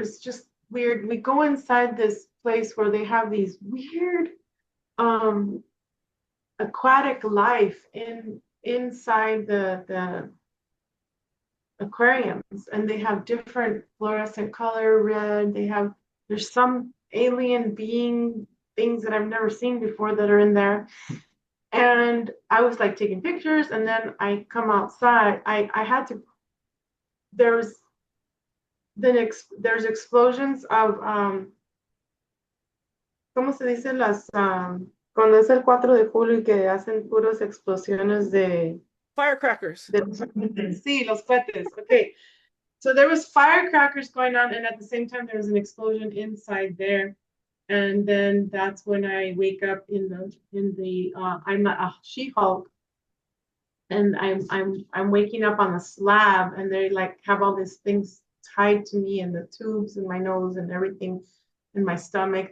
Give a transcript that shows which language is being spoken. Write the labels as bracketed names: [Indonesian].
[English] It's just weird. We go inside this place where they have these weird um aquatic life inside the aquariums, and they have different fluorescent color, red. There's some alien being things that I've never seen before that are in there. And I was like taking pictures, and then I come outside. I had to. There's there's explosions of [Spanish] ¿cómo se dice las cuando es el 4 de julio y que hacen puras explosiones [English] Firecrackers. [Spanish] sí, los cohetes. Okay. [English] So there was firecrackers going on, and at the same time there was an explosion inside there. And then that's when I wake up in the I'm a She-Hulk, and I'm waking up on a slab, and they like have all these things tied to me and the tubes in my nose and everything in my stomach.